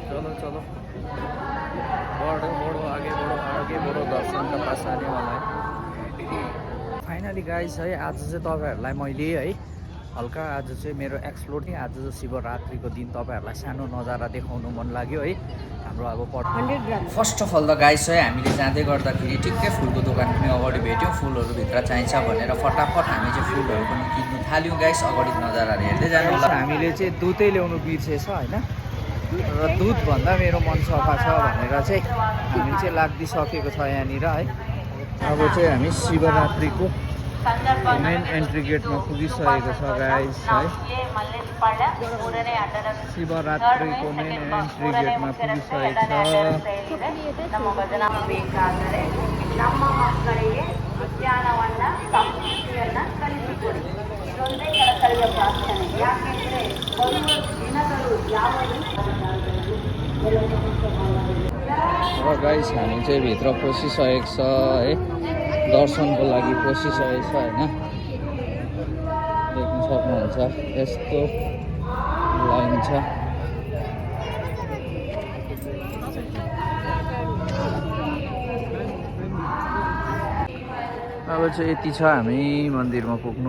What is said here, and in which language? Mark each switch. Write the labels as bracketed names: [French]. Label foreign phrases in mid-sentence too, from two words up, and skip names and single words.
[Hindi] चलो चलो बढो बढो आगे बढो दर्शन का पास आने वाला है। [English] finally guys [Nepali] है आज चाहिँ तपाईँहरूलाई मैले है हल्का आज चाहिँ मेरो एक्सप्लोर नि आज चाहिँ शिवरात्रिको दिन तपाईँहरूलाई सानो नजारा देखाउनु मन लाग्यो है। हाम्रो अब [English] first of all [Nepali] त गाइस है हामीले जाँदै गर्दाखेरि ठिक्कै फुलको दोकान पनि अगाडि भेट्यौँ। फुलहरू भित्र चाहिन्छ भनेर फटाफट हामी चाहिँ फुलहरू पनि किन्नु थाल्यौँ गाइस। अगाडि नजाराहरू हेर्दै जानु होला। हामीले चाहिँ दुधै ल्याउनु बिर्सेछ होइन, र दुध भन्दा मेरो मन सफा छ भनेर चाहिँ हामी चाहिँ लाग्दिसकेको छ यहाँनिर है। अब चाहिँ हामी शिवरात्रिको [English] main entry [Nepali] गेटमा पुगिसकेको छ गाइस है। शिवरात्रिको [English] main entry [Nepali] गेटमा पुगिसकेको छ। [Kannada] ನಮ್ಮ ಬೇಕಾದರೆ ನಮ್ಮ ಮಕ್ಕಳಿಗೆ ವಿಜ್ಞಾನವನ್ನ ಸಂಸ್ಕೃತಿಯನ್ನ ಕಲಿಸಿಕೊಡಿ. ಇದೊಂದೇ ಕಳಕಳಿಯ ಪ್ರಾರ್ಥನೆ. ಯಾಕೆಂದ್ರೆ ಬರುವ ದಿನಗಳು ಯಾವುದು [Nepali] र गाइस हामी चाहिँ भित्र पसिसकेको छ है, दर्शनको लागि पसिसकेको छ होइन। देख्न सक्नुहुन्छ यस्तो लाइन छ। अब चाहिँ यति छ हामी मन्दिरमा पुग्नु।